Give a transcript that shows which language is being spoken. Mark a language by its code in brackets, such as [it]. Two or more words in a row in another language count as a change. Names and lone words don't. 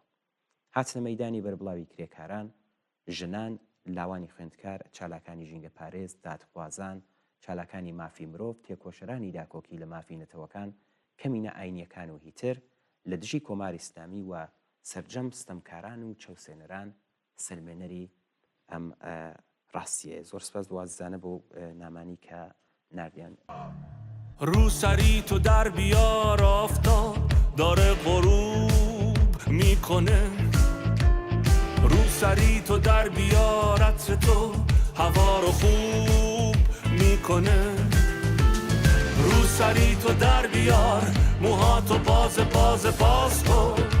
[ckb] هاتنە مەیدانی بەربڵاوی کرێکاران، ژنان، لاوانی خوێندکار، چالاکانی ژینگە پارێز، دادخوازان، چالاکانی مافی مرۆڤ، تێکۆشەرانی داکۆکی لە مافی نەتەوەکان، کەمینە ئاینیەکان و هیتر لە دژی کۆماری ئیسلامی و سەرجەم ستەمکاران و چەوسێنەران سلمێنەری ئەم ڕاستیە. زۆر سپاس دوازدانە بۆ نامانی کە نردیان. [fa] رو سری تو در بیار آفتاب داره غروب میکنه، رو سری تو در بیار عطر تو هوا رو خوب میکنه، رو سری تو در بیار موهاتو باز کن،